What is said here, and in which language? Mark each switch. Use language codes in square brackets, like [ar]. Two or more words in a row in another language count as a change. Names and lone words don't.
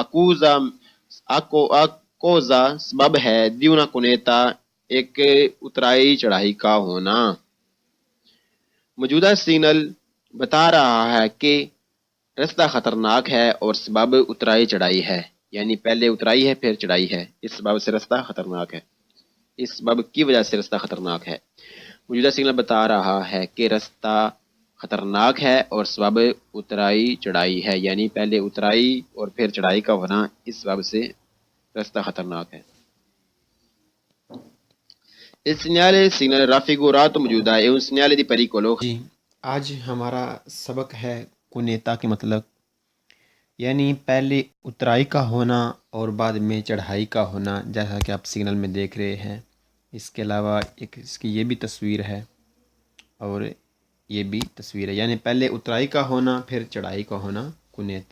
[it] a causa [ur] سبب ہے [it] di una cuneta [ur] ایک اترائی چڑھائی کا ہونا۔ موجودہ سگنل بتا رہا ہے کہ رستہ خطرناک ہے اور سبب اترائی چڑھائی ہے، یعنی پہلے اترائی ہے پھر چڑھائی ہے، اس سبب سے رستہ خطرناک ہے، اس سبب کی وجہ سے رستہ خطرناک ہے۔ موجودہ سگنل بتا رہا ہے کہ رستہ خطرناک ہے اور سبب اترائی چڑھائی ہے، یعنی پہلے اترائی اور پھر چڑھائی کا ہونا، اس سبب سے رستہ خطرناک ہے۔ [it] Il segnale raffigurato موجودہ è un segnale di pericolo۔ [ur] جی، آج ہمارا سبق ہے کنیتا کے مطلب، یعنی پہلے اترائی کا ہونا اور بعد میں چڑھائی کا ہونا، جیسا کہ آپ سگنل میں دیکھ رہے ہیں۔ اس کے علاوہ ایک اس کی یہ بھی تصویر ہے اور یہ بھی تصویر ہے، یعنی پہلے اترائی کا ہونا پھر چڑھائی کا ہونا کنیتا۔